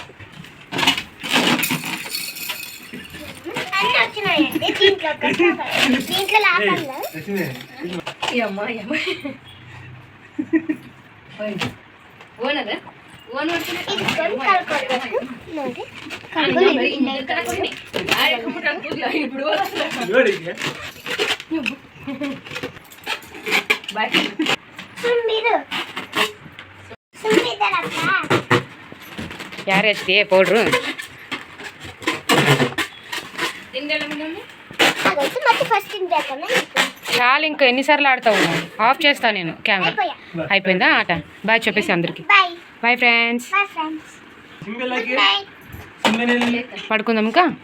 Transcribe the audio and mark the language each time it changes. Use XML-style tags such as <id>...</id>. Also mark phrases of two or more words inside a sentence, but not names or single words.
<te>అన్నీ వచ్చినాయండి దీంట్లో లాభంలో. ఇది కలుపుకోవాలి.</te> <kn>ಯಾರು ಹಚ್ತಿ ಪೌಡ್ರು?</kn> <te>చాలు, ఇంకా ఎన్నిసార్లు ఆడతావు? ఆఫ్ చేస్తా నేను కెమెరా. అయిపోయిందా ఆట? బాయ్ చెప్పేసి అందరికి.</te> <en>bye friends.</en> <te>పడుకుందాం ఇంకా.</te>